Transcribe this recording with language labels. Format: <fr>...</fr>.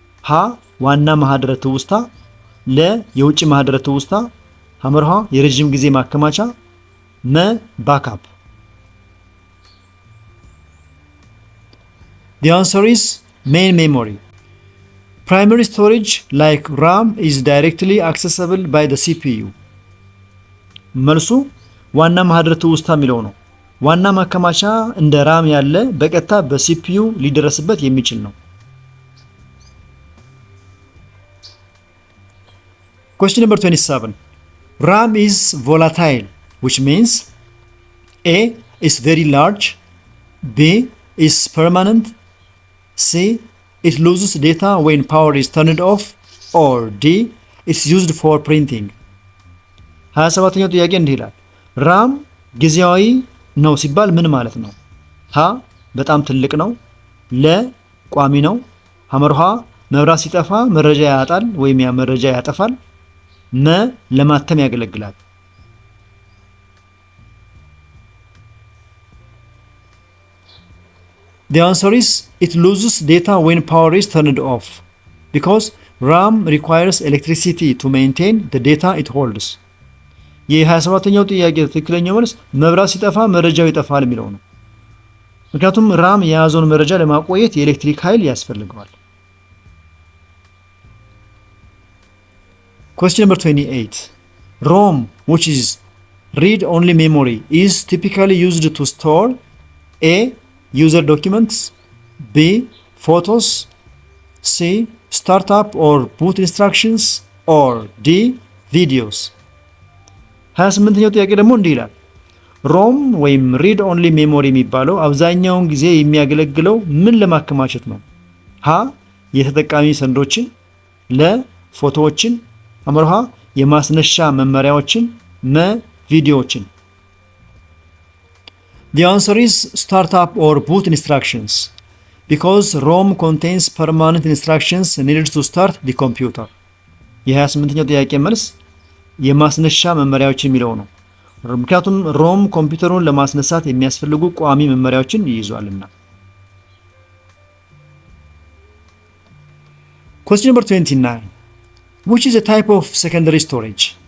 <am>ሀ ዋና ማህደረ ትውስታ፣ ለ የውጭ ማህደረ ትውስታ፣ ሐመርሃ የረጅም ጊዜ ማከማቻ፣ መ ባክአፕ።</am> <en>The answer is main memory. Primary storage like RAM is directly accessible by the CPU.</en> <am>መልሱ ዋና ማህደረ ትውስታ የሚለው ነው። ዋና ማከማቻ እንደ ራም ያለ በቀጥታ በሲፒዩ ሊደረስበት የሚችል ነው።</am> <en>Question number 27. RAM is volatile, which means A. is very large, B. is permanent, C. it loses data when power is turned off, or D. it's used for printing.</en> <am>27ኛው ጥያቄ እንዲህ ይላል። ራም ጊዜያዊ ነው ሲባል ምን ማለት ነው? ሀ በጣም ትልቅ ነው፣ ለ ቋሚ ነው፣ ሐመርሃ መብራት ሲጠፋ መረጃ ያጣል ወይም ያ መረጃ ያጠፋል፣ መ ለማተም ያገለግላል።</am> <en>The answer is it loses data when power is turned off because RAM requires electricity to maintain the data it holds.</en> <am>የ27ኛው ጥያቄ ትክክለኛው መልስ መብራት ሲጠፋ መረጃው ይጠፋል የሚለው ነው። ምክንያቱም ራም የያዘውን መረጃ ለማቆየት የኤሌክትሪክ ኃይል ያስፈልገዋል።</am> <en>Question number 28. ROM, which is read only memory, is typically used to store A. user documents, B. photos, C. startup or boot instructions, or D. videos.</en> <am>28ኛው ጥያቄ ደግሞ እንዲህ ይላል። ሮም ወይም ሪድ ኦንሊ ሜሞሪ የሚባለው አብዛኛውን ጊዜ የሚያገለግለው ምን ለማከማቸት ነው? ሀ የተጠቃሚ ሰነዶችን፣ ለ ፎቶዎችን፣ ሐመርሃ የማስነሻ መመሪያዎችን፣ መ ቪዲዮዎችን።</am> <en>The answer is startup or boot instructions because ROM contains permanent instructions needed to start the computer.</en> <am>የ28ኛው ጥያቄ መልስ የማስነሻ መመሪያዎች የሚለው ነው። ምክንያቱም ሮም ኮምፒውተሩን ለማስነሳት የሚያስፈልጉ ቋሚ መመሪያዎችን ይይዛልና።</am> <en>Question number 29. Which is a type of secondary storage?</en>